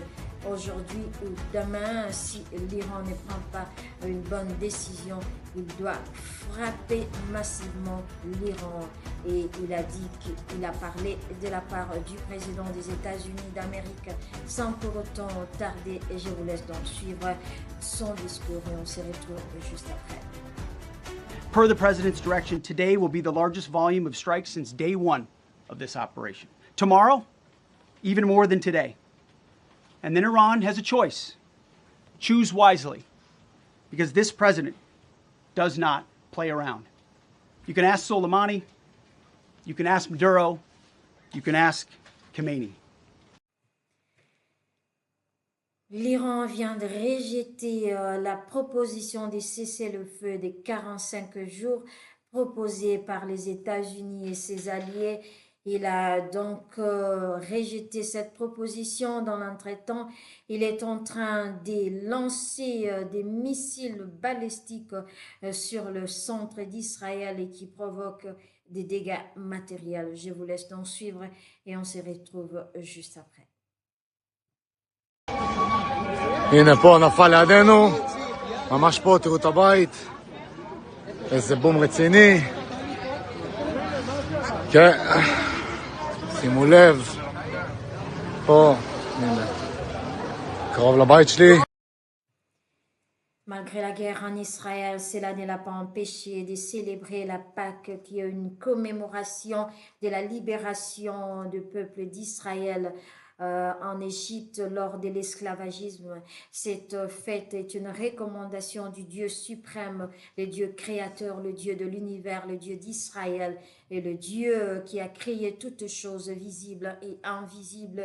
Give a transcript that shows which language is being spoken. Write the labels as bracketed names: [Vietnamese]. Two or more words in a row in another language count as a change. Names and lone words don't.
[French] Aujourd'hui ou demain, si l'Iran ne prend pas une bonne décision, il doit frapper massivement l'Iran. Et il a dit qu'il a parlé de la part du président des États-Unis d'Amérique sans pour autant tarder. Et je vous laisse donc suivre son discours et on se retrouve juste après. [English] Per the president's direction, today will be the largest volume of strikes since day one of this operation. Tomorrow, even more than today. And then Iran has a choice. Choose wisely, because this president does not play around. You can ask Soleimani, you can ask Maduro, you can ask Khamenei. [French] L'Iran vient de rejeter la proposition de cessez-le-feu de 45 jours proposée par les États-Unis et ses alliés. Il a donc rejeté cette proposition. Dans l'entretemps, il est en train de lancer des missiles balistiques sur le centre d'Israël et qui provoquent des dégâts matériels. Je vous laisse donc suivre et on se retrouve juste après. [Hebrew] הנה פה נפל לידינו, ממש פה, תראו את הבית, איזה בום רציני, כן, שימו לב, פה, הנה, קרוב לבית שלי. [French] Malgré la guerre en Israël, cela ne l'a pas empêché de célébrer la Pâque, qui est une commémoration de la libération du peuple d'Israël en Égypte lors de l'esclavagisme. Cette fête est une recommandation du Dieu suprême, le Dieu créateur, le Dieu de l'univers, le Dieu d'Israël et le Dieu qui a créé toutes choses visibles et invisibles.